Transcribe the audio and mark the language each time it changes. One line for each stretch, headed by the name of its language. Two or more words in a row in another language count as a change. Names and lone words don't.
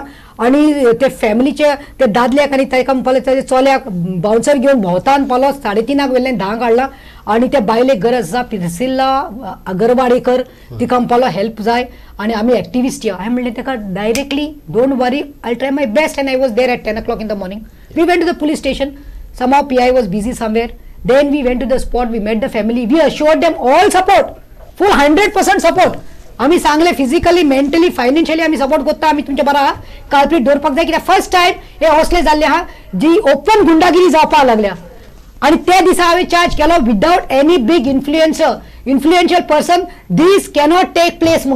Konkani: आणि ते फॅमिलीचे ते दादल्याक आनी ताका म्हणपाले तेजे चल्याक बाउन्सर घेवन भोंवता म्हणपालो, 3:30 वेल्यान 10 हाडला. आणि त्या बायलेक गरज आसा, प्रिसिल्ला अगरवाडेकर, तिका म्हणपालो हेल्प जाय आनी आमी एक्टिविस्ट या. हांवें म्हणलें ताका
English: directly don't worry, I try my best and I was there at 10 o'clock in the morning. We went to the police station. somehow PI was busy somewhere. Then we went to the spot, we met the family, we assured them all support, full 100% support.
Konkani: आम्ही सांगले
English: physically, mentally, financially
Konkani: आम्ही सपोर्ट करता, आम्ही तुमच्या बरा कार्पेट दवरपाक जाय. कित्याक
English: first time
Konkani: हे हॉस्ले जाल्ले आहा जी ओपन गुंडागिरी जावपाक लागल्या. आणि त्या दिसा हांवें चार्ज केलो
English: without any big influential person, this cannot take place
Konkani: म्हणून.